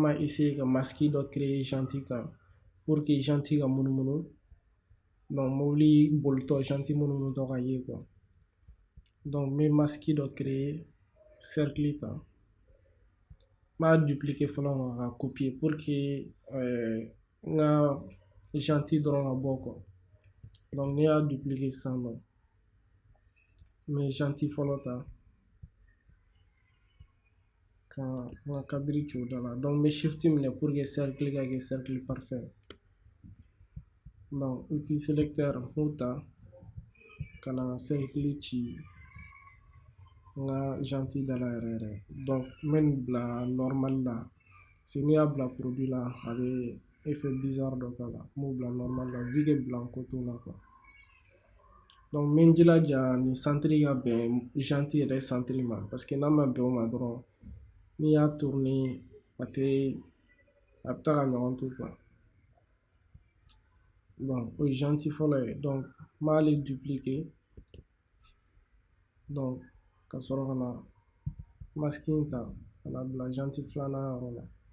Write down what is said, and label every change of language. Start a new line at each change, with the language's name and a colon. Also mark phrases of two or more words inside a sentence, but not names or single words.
Bambara: b'a essayer ka masque dɔ créer janti kan
French: pour que
Bambara: janti ka munumunu mobili bolitɔ janti munumunu ka ye n bɛ masque dɔ créer cercle ta n b'a dupliquer fɔlɔ ka copier
French: pour que
Bambara: n ka janti dɔrɔn ka bɔ n'i y'a dupliquer sisan nɔ n bɛ janti fɔlɔ ta ka n ka kadiri ci o da la n bɛ shift minɛ
French: pour que cercle
Bambara: ka kɛ
French: cercle parfait outil sélecteur
Bambara: n b'o ta ka na cercle ci n ka janti da la yɛrɛ n bɛ nin bila normal la n'i y'a bila produit la a bɛ
French: effet bizarre
Bambara: dɔ k'a la n b'o bila normal la
French: vu que
Bambara: blanco t'o la n bɛ n jilaja nin centre ka bɛn janti yɛrɛ centre ma
French: parce que
Bambara: n'a ma bɛn o ma dɔrɔn n'i y'a tourner a bɛ taa ka ɲɔgɔn to o ye janti fɔlɔ ye n b'ale dupliquer ka sɔrɔ ka na masque ta ka na bila janti filanan yɔrɔ la